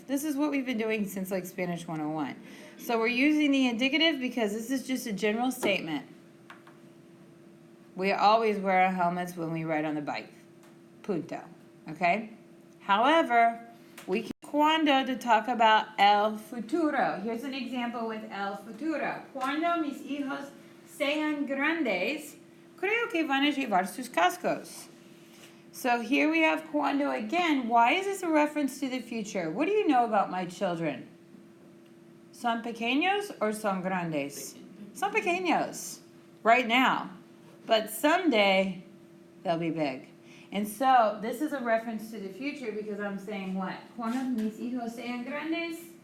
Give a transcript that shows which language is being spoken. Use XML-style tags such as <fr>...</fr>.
<en>This is what we've been doing since like Spanish 101. So we're using the indicative because this is just a general statement. We always wear our helmets when we ride on the bike. Punto. Okay? However, we can cuando to talk about el futuro. Here's an example with el futuro.</en> <es>Cuando mis hijos sean grandes, creo que van a llevar sus cascos.</es> <en>So here we have cuando again. Why is this a reference to the future? What do you know about my children?</en> <es>Son pequeños</es> <en>or</en> <es>son grandes? Son pequeños.</es> <en>Right now. But someday, they'll be big. And so, this is a reference to the future because I'm saying what?</en> <es>Cuando mis hijos sean grandes?</es>